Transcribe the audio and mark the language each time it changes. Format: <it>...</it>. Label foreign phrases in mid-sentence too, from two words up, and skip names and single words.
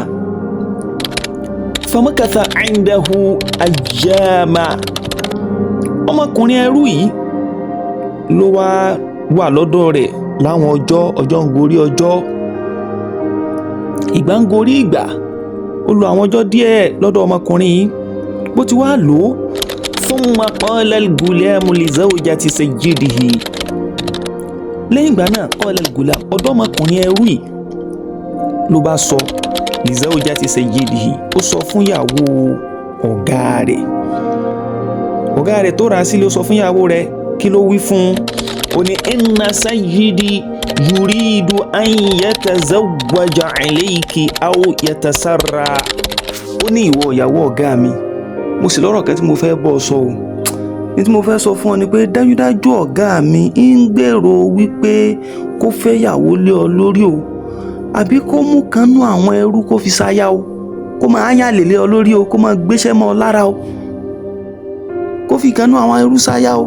<ar>فمكث عنده أياما,</ar> <yo>ọmọkùnrin ẹrú yìí ló wà lọ́dọ̀ rẹ̀ láwọn ọjọ́ ń gorí ọjọ́, ìgbà ń gorí ìgbà. ó lo àwọn ọjọ́ díẹ̀ lọ́dọ̀ ọmọkùnrin yìí, bó ti wá lò ó.</yo> <ar>ثم قال الغلام لزوجة سيده,</ar> <yo>lẹ́yìn ìgbà náà</yo> <ar>قال الغلام,</ar> <yo>ọ̀dọ́mọkùnrin ẹrú yìí ló bá sọ</yo> <ar>لزوجة سيده,</ar> <yo>ó sọ fún ìyàwó ọ̀gá rẹ̀ tó rà á sílé, ó sọ fún ìyàwó rẹ̀, kí ló wí fún un? ó ní</yo> <ar>إن سيدي يريد أن يتزوج عليك أو يتسرى.</ar> <yo>ó ní ìwọ ìyàwó ọ̀gá mi, mo sì lọ́rọ̀ kan tí mo fẹ́ bọ́ sọ o. ní tí mo fẹ́ sọ fún ọ ni pé dájúdájú ọ̀gá mi ń gbèrò wípé kó fẹ́ yàwó lé ọ lórí o, àbí kó mú kanú àwọn ẹrú kó fi ṣaya o, kó máa yàlè lé ọ lórí o, kó máa gbéṣẹ́ mọ́ ọ lára o, kó fi kanú àwọn ẹrú ṣaya o.</yo>